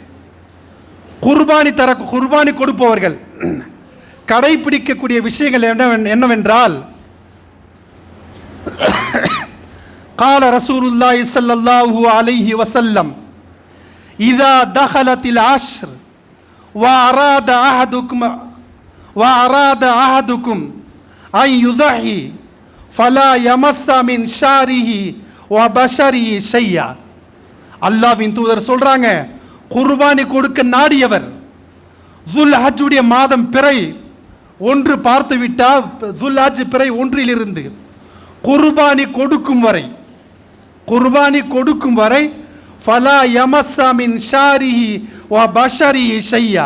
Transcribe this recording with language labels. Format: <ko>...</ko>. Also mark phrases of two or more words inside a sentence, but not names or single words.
<ta>குர்பானி கொடுப்பவர்கள் கடைபிடிக்கக்கூடிய விஷயங்கள் என்னவென்றால்,</ta> <ar>قال رسول الله صلى الله عليه وسلم، إذا دخلت العشر وأراد أحدكم أن يضحي فلا يمس من شعره وبشره شيئا.</ar> <ta>அல்லாஹ்வின் தூதர் சொல்றாங்க, குர்பானி கொடுக்க நாடியவர் துல்ஹஜ்ஜுடைய மாதம் பிறை ஒன்று பார்த்து விட்டால், துல்ஹஜ் பிறை ஒன்றிலிருந்து குர்பானி கொடுக்கும் வரை</ta> <ar>فلا يمس من شعره و بشره شيئا.</ar>